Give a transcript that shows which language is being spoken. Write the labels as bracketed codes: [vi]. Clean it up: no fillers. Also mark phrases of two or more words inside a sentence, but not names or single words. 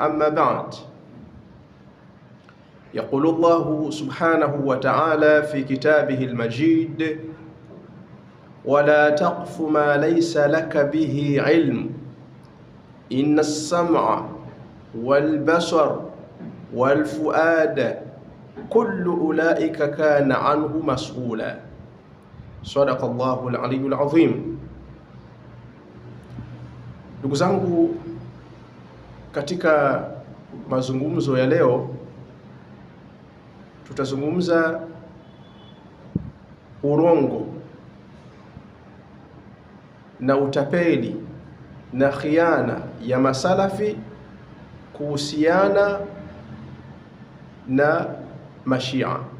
[ar] أما بعد، يقول الله سبحانه وتعالى في كتابه المجيد: ولا تقف ما ليس لك به علم إن السمع والبصر والفؤاد كل أولئك كان عنه مسؤولا. صدق الله العلي العظيم. [sw] Ndugu zangu, katika mazungumzo ya leo tutazungumza urongo na utapeli na khiana ya masalafi kuhusiana na mashia.